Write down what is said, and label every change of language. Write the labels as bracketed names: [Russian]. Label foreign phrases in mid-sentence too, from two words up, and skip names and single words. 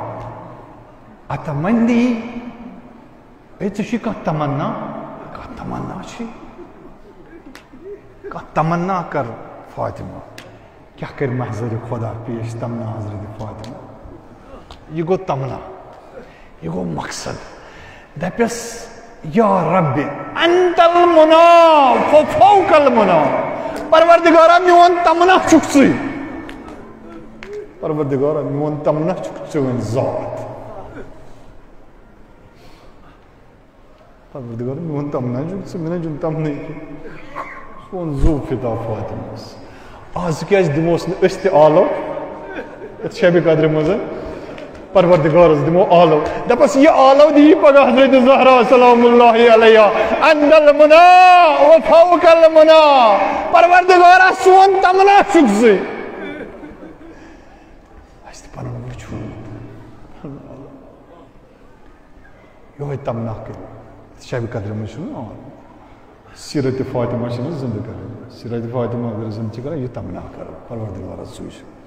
[Kashmiri] اتمنی اے ژےٚ چھُے کانٛہہ تمنا کانٛہہ تمنا چھُے کانٛہہ تمنا کر فاطمہ کیٛاہ کرِ محضرِ خۄدا پیش تمنا حضرت فاطمہ یہِ گوٚو تمنا یہِ گوٚو مقصد دپٮ۪س [Arabic] یا ربِ انت المنا فوق المنا [Kashmiri] پروردگارا میون تمنا چھُکھ ژٕے پروردگارا میون تمنا چھُکھ ژٕ ذات پروردگار میون تمنا چھُکھ ژٕ مےٚ نہ چھُنہٕ تمنٕے کینٛہہ سون زو فِدا فاطمس آز کیٛازِ دِموس نہٕ أسۍ تہِ عالم یتھ شبِ قدرِ منٛز پروردگارس دِمو عالم دپس یہِ عالم دِیی پگاہ حضرت زہرا [Arabic] سلام اللہ علیہ انت المنا وفوق المنا [Kashmiri] پروردگارا سون تمنا چھُکھ ژٕے اَسہِ تہِ پنُن وٕچھُن یِہوے تمنا کٔرِتھ شبِ قدرِ منٛز چھُنہ عالم سیرت فاطمہ چھِ نہ زندٕ کران سیرت فاطمہ اگر زندٕ چھِ کران یہِ تمنا کرو پروردگارس سُے چھُ